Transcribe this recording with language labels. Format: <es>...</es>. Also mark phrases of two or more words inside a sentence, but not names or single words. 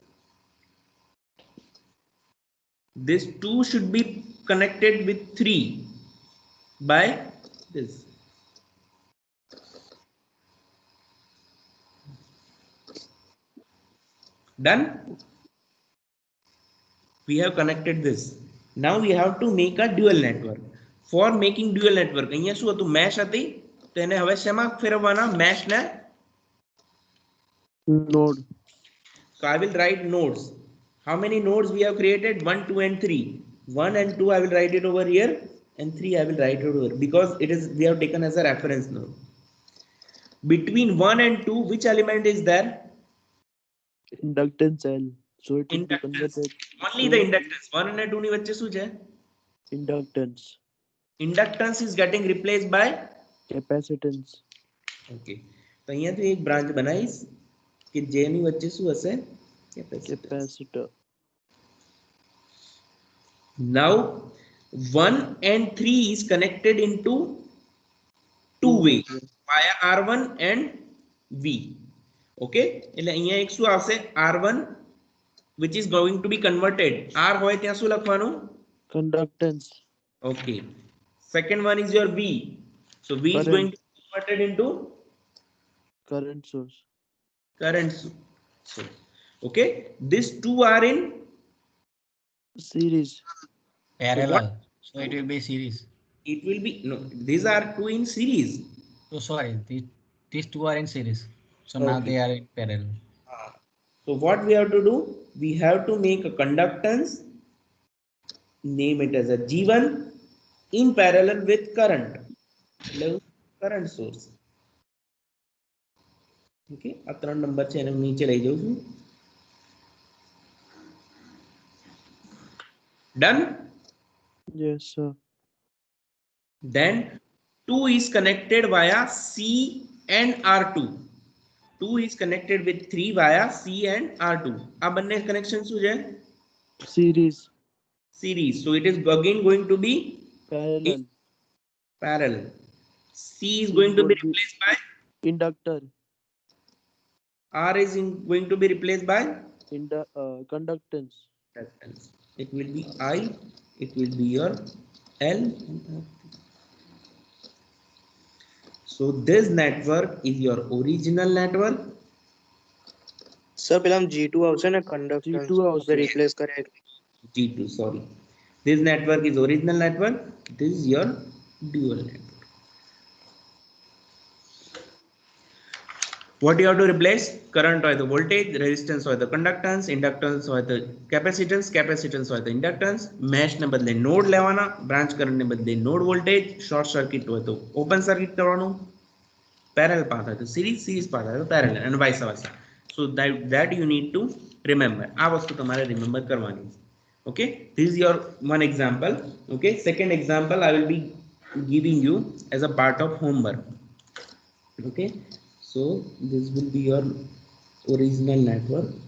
<en>This 2 should be connected with 3 by this. Done. We have connected this. Now we have to make a dual network. For making dual network,</en> <gu>અહીંયા શું હતું, મેશ હતી, તો એને હવે શેમાં ફેરવવાના, મેશ ને.</gu> <en>Node. So I will write nodes. How many nodes we have created? 1, 2 and 3. 1 and 2 I will write it over here, and 3 I will write it over, because it is, we have taken as a reference node. Between 1 and 2, which element is there? Inductance L. So it will be Inductance. converted. Only the inductance. 1 and 2</en> <gu>ની વચ્ચે શું છે?</gu> <en>Inductance. Inductance is getting replaced by Capacitance. Okay.</en> <gu>તો અહીંયાથી એક બ્રાન્ચ બનાવીશ કે જેની વચ્ચે શું હશે?</gu> <en>Capacitor. Now 1 and 3 is connected into two ways via R1 and V.</en> <gu>Okay, એટલે અહીંયા એક શું આવશે,</gu> <en>R1 which is going to be converted,</en> <gu>R હોય ત્યાં શું લખવાનું?</gu> <en>Conductance. Okay, second one is your V, so V is going to be converted into Current source. current source. Okay, these two are in Series. Parallel. So it will be series. it will be, no, these are two in series. So sorry, these two are in series. So now Okay. they are in parallel. So what we have to do, we have to make a conductance, name it as a G1, in parallel with current source.</en> <gu>Okay, આ 3 નંબર છે, એને હું નીચે લઈ જાઉં છું.</gu> <en>Done. Yes, sir. Then 2 is connected via C and R2. 2 is connected with 3 via C and R2.</en> <gu>આ બંને connection શું છે?</gu> <en>Series. Series. So it is again going to be Parallel. parallel. C is going to be replaced by Inductor. R is going to be replaced by Conductance. inductance. It will be I, it will be your L. So this network is your original network.</en> <gu>સર પેલા G2 આવશે ને કંડક્ટન્સ G2 આવશે. રિપ્લેસ કરે એટલે.</gu> <en>G2, sorry. This network is original network. This is your dual network. what you have to replace? Current or the voltage, resistance or the conductance, inductance or the capacitance or the inductance.</en> <gu>Mesh ને બદલે node લેવાના,</gu> <en>branch current</en> <gu>ને બદલે</gu> <en>node voltage, short circuit</en> <gu>હોય તો</gu> <en>open circuit કરવાનું, parallel path</en> <gu>હોય તો</gu> <en>series path</en> <gu>હોય તો</gu> <en>parallel, and vice versa. So that you need to remember.</en> <gu>આ વસ્તુ તમારે remember કરવાની.</gu> <en>Okay, this is your one example. Okay, second example I will be giving you as a part of homework. Okay, so this will be your original network</en>